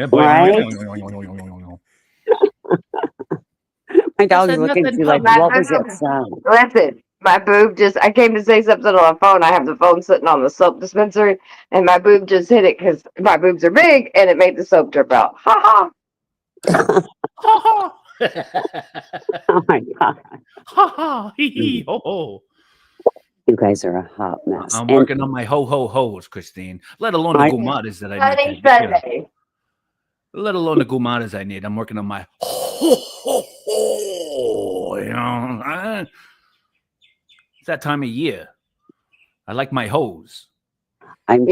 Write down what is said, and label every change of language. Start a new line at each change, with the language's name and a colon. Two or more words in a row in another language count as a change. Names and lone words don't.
English: Right? My dog's said looking at nothing you like, public. what was that sound? Listen, my boob I came to say something on the phone. I have the phone sitting on the soap dispenser and my boob just hit it because my boobs are big and it made the soap drip out. Ha ha. Ha Oh my God. ha, hee hee, ho ho. You guys are a hot mess. I'm And working on my ho ho ho's, Christine. Let alone the gumadas that I Sunny need. To, Sunday. let alone the gumadas I need. I'm working on my ho ho, ho, ho, you know, it's that time of year. I like my hose. I'm